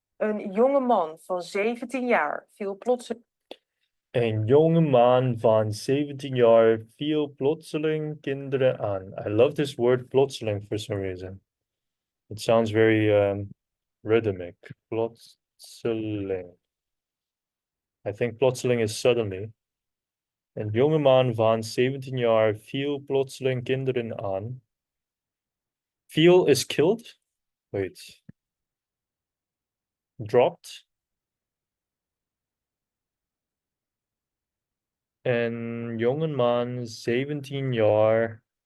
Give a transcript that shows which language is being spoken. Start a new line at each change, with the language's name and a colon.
Dutch: Een jonge man van 17 jaar viel plotseling. Een jonge man van 17 jaar viel plotseling kinderen aan.
English: I love this word plotseling for some reason. It sounds very rhythmic. Plotseling. I think plotseling is suddenly.
Dutch: Een jonge man van 17 jaar viel plotseling kinderen aan.
English: Feel is killed? Wait. Dropped?
Dutch: Een jongeman, 17 jaar,